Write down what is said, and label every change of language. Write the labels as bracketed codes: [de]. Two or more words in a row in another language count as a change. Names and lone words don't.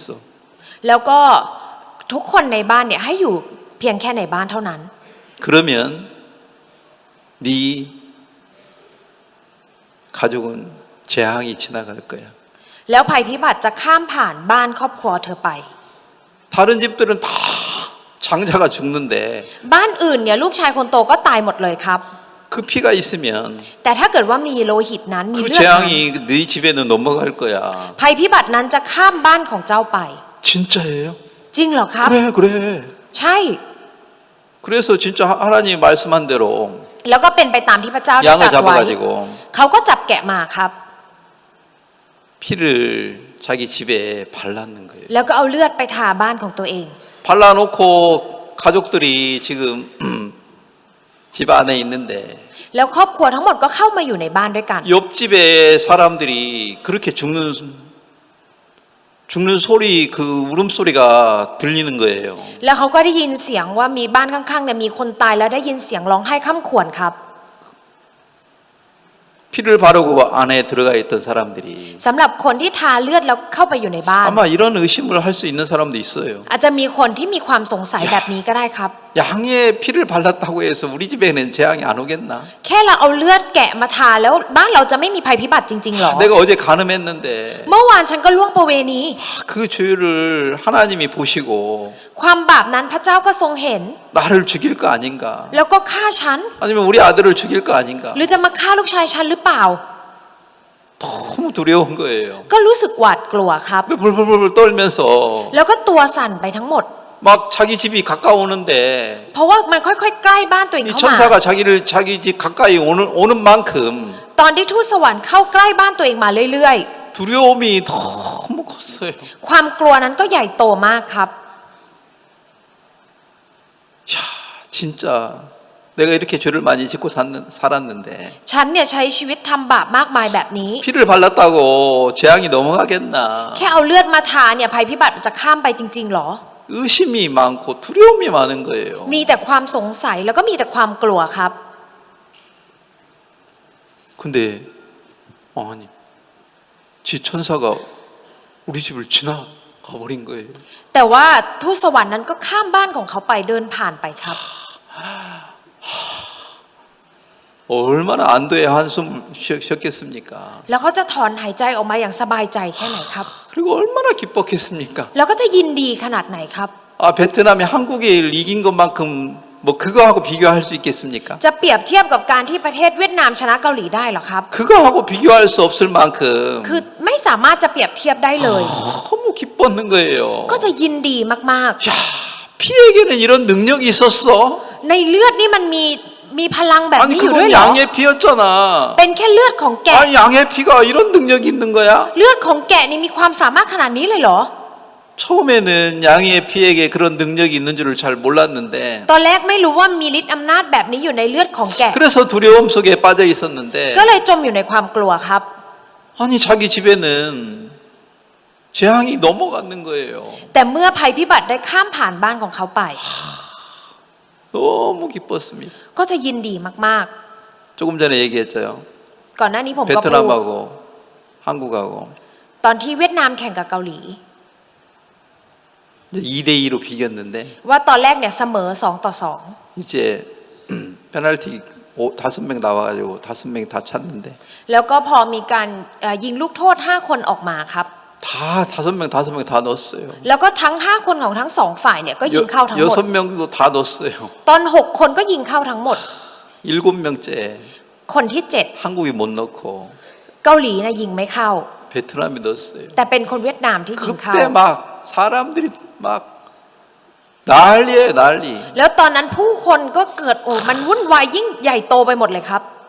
[th] แล้วก็ทุกคนในบ้านเนี่ยให้อยู่เพียงแค่ในบ้านเท่านั้น [ko] 그러면 네 가족은 재앙이 지나갈 거야. [th] แล้วภัยพิบัติจะข้ามผ่านบ้านครอบครัวเธอไป [ko] 다른 집들은 다 장자가 죽는데 [th] บ้านอื่นเนี่ยลูกชายคนโตก็ตายหมดเลยครับ [ko] 그 피가 있으면 [th] แต่ถ้าเกิดว่ามีโลหิตนั้นมี [ko] 그 [th] เลือดนั้น [ko] 재앙이 네 집에는 넘어갈 거야. [th] ภัยพิบัตินั้นจะข้ามบ้านของเจ้าไป [ko] 진짜예요? [th] จริงเหรอครับ [ko] 그래. [th] ใช่ [ko] 그래서 진짜 하나님이 말씀한 대로 [th] แล้วก็เป็นไปตามที่พระเจ้าได้ [ko] 양을 [th] ตรัสไว้ [ko] 잡아가지고 [th] เขาก็จับแกะมาครับ [ko] 피를 자기 집에 발랐는 거예요. [th] แล้วก็เอาเลือดไปทาบ้านของตัวเอง [ko] 발라놓고 가족들이 지금 집 안에 있는데 [th] แล้วครอบครัวทั้งหมดก็เข้ามาอยู่ในบ้านด้วยกัน [ko] 옆집에 사람들이 그렇게 죽는 소리 그 울음소리가 들리는 거예요. [th] แล้วเขาก็ได้ยินเสียงว่ามีบ้านข้างๆเนี่ยมีคนตายแล้วได้ยินเสียงร้องไห้ค่ำครวญครับ [ko] 피를 바르고 안에 들어가 있던 사람들이 [th] สำหรับคนที่ทาเลือดแล้วเข้าไปอยู่ในบ้าน [ko] 아마 이런 의심을 할 수 있는 사람도 있어요. [th] อาจจะมีคนที่มีความสงสัยแบบนี้ก็ได้ครับ [ko] 양의 피를 발랐다고 해서 우리 집에는 재앙이 안 오겠나? [th] แค่เราเอาเลือดแกะมาทาแล้วบ้านเราจะไม่มีภัยพิบัติจริงๆหรอ [ko] 내가 어제 간음했는데 [th] เมื่อวานฉันก็ล่วงประเวณี [ko] 그 죄를 하나님이 보시고 [th] ความบาปนั้นพระเจ้าก็ทรงเห็น [ko] 나를 죽일 거 아닌가? [th] แล้วก็ฆ่าฉัน [ko] 아니면 우리 아들을 죽일 거 아닌가? [th] หรือจะมาฆ่าลูกชายฉันหรือเปล่า [ko] 너무 두려운 거예요. [th] ก็รู้สึกหวาดกลัวครับ [ko] 불불불불 떨면서 [th] แล้วก็ตัวสั่นไปทั้งหมด [ko] 막 자기 집이 가까우는데 [th] เพราะว่ามันค่อยๆ ใกล้บ้านตัวเอง [ko] 이 [th] เข้ามา [ko] 천사가 자기 집 가까이 오는 만큼 [th] ตอนที่ทูตสวรรค์เข้าใกล้บ้านตัวเองมาเรื่อย [ko] 두려움이 너무 컸어요. [th] ๆ ความกลัวนั้นก็ใหญ่โตมากครับ [ko] 야, 진짜 내가 이렇게 죄를 많이 짓고 살았는데 [th] ฉันเนี่ยใช้ชีวิตทำบาปมากมายแบบนี้ [ko] 피를 발랐다고 재앙이 넘어가겠나? [th] แค่เอาเลือดมาทาเนี่ยภัยพิบัติจะข้ามไปจริงๆหรอ [ko] 의심이 많고 두려움이 많은 거예요. [th] มีแต่ความสงสัยแล้วก็มีแต่ความกลัวครับ [ko] 근데 아니, 지 천사가 우리 집을 지나가 버린 거예요. [th] แต่ว่าทูตสวรรค์นั้นก็ข้ามบ้านของเขาไปเดินผ่านไปครับ [ko] 얼마나 안도의 한숨 쉬었겠습니까? [th] แล้วเขาจะถอนหายใจออกมาอย่างสบายใจแค่ไหนครับ [ko] 그리고 얼마나 기뻤겠습니까? [th] แล้วก็จะยินดีขนาดไหนครับ [ko] 아, 베트남이 한국을 이긴 것만큼 뭐 그거하고 비교할 수 있겠습니까? [th] จะเปรียบเทียบกับการที่ประเทศเวียดนามชนะเกาหลีได้หรอครับ [ko] 그거하고 비교할 수 없을 만큼 [th] คือไม่สามารถจะเปรียบเทียบได้เลย [ko] 너무 기뻤는 거예요. [th] ก็จะยินดีมาก [ko] 야, 피에게는 이런 능력이 있었어? [th] ๆ ในเลือดนี่มันมีพลังแบบ [ko] 아니 [th] นี้อยู่ด้ว [ko] 그건 [th] ยเหรอ [ko] 양의 피였잖아. [th] เป็นแค่เลือดของแกะ [ko] 아니 양의 피가 이런 능력이 있는 거야? [th] เลือดของแกะนี่มีความสามารถขนาดนี้เลยเหรอ [ko] 처음에는 양의 피에게 그런 능력이 있는 줄을 잘 몰랐는데 [th] ตอนแรกไม่รู้ว่ามีฤทธิ์อำนาจแบบนี้อยู่ในเลือดของแกะ [ko] 그래서 두려움 속에 빠져 있었는데 [th] ก็เลยจมอยู่ในความกลัวครับ [ko] 아니 자기 집에는 재앙이 넘어가는 거예요. [th] แต่เมื่อภัยพิบัติได้ข้ามผ่านบ้านของเขาไป [ko] 너무 기뻤습니다. [th] ก็จะยินดีมาก [ko] 조금 전에 얘기했죠. [th] ๆ ก่อนหน้านี้ผมก็พูด [ko] 베트남하고 한국하고 [th] ตอนที่เวียดนามแข่งกับเกาหลี [ko] 이제 2대2로 비겼는데 [th] ว่าตอนแรกเนี่ยเสมอ2-2 [ko] 이제 페널티 5명 나와가지고 5명이 다 찼는데 [th] แล้วก็พอมีการยิงลูกโทษ5คนออกมาครับ [ko] 다 5명 다 넣었어요. [th] แล้วก็ทั้ง5คนของทั้ง2ฝ่ายเนี่ยก็ยิงเข้าทั้งหมด [ko] 6명도 다 넣었어요. [th] ตอน6คนก็ยิงเข้าทั้งหมด [ko] 7명째 [th] คนที่ [ko] 한국이 못 넣고 [th] 7 เกาหลีนะยิงไม่เข้า [ko] 베트남이 넣었어요. [th] แต่เป็นคนเวียดนามที่ยิงเข้า [ko] 그때 막 사람들이 막 난리예요, 난리. [th] แล้วตอนนั้นผู้คนก็เกิดมันวุ่นวายยิ่งใหญ่โตไปหมดเลยครับ